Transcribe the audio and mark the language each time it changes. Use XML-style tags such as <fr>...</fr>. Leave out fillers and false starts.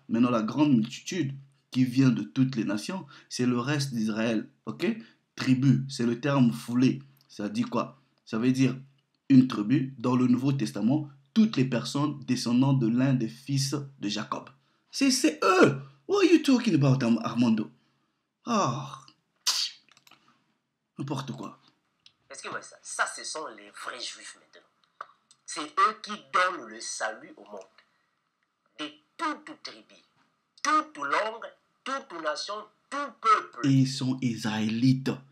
<fr>Maintenant, la grande multitude qui vient de toutes les nations, c'est le reste d'Israël, ok? Tribu, c'est le terme foulé. Ça dit quoi? Ça veut dire une tribu. Dans le Nouveau Testament, toutes les personnes descendant de l'un des fils de Jacob. C'est eux.</fr> <en>What are you talking about, Armando?</en> <fr>Ah, n'importe quoi. Est-ce que vous voyez ça? Ça, ce sont les vrais juifs maintenant. C'est eux qui donnent le salut au monde. De toute tribu, toute langue, toute nation, tout peuple. Et ils sont israélites.</fr>